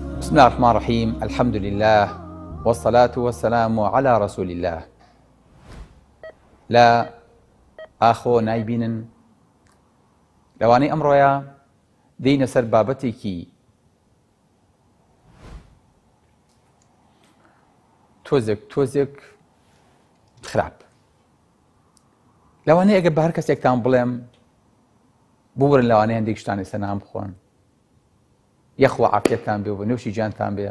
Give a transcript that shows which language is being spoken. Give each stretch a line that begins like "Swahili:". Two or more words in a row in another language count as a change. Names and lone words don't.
Arabic: بسم الله الرحمن الرحيم. الحمد لله والصلاة والسلام على رسول الله.
Central Kurdish: لا ئاخۆ نایبینن لەوانەی ئەمڕۆیە دێینە سەر بابەتێکی تۆزێک خراپ. لەوانەیە ئەگەر بە هەر کەسێکتان بڵێم ببورن لەوانەیە هەندێک شتانی سەرنام بخۆن، یەخوا عافیەتتان بێ و بە نوێشی جانتان بێ.